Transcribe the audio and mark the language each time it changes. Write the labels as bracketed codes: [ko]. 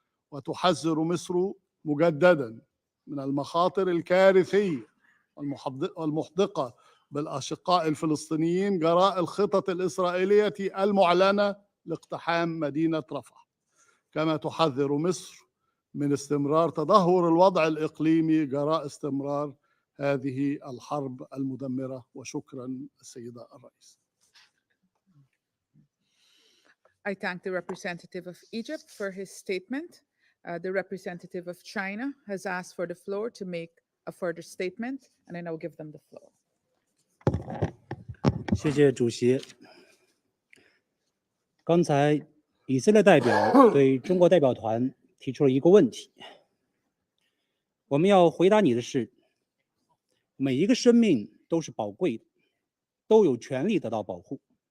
[ar] وتحذر مصر مجددا من المخاطر الكارثية والمحدقة بالأشقاء الفلسطينيين جراء الخطط الإسرائيلية المعلنة لاقتحام مدينة رفح، كما تحذر مصر من استمرار تدهور الوضع الإقليمي جراء استمرار هذه الحرب المدمرة. وشكرا السيدة الرئيس. [en] I thank the representative of Egypt for his statement. The representative of China has asked for the floor to make a further statement, and I now give them the floor. [zh] 谢谢主席。刚才以色列代表对中国代表团提出了一个问题，我们要回答你的是，每一个生命都是宝贵的，都有权利得到保护。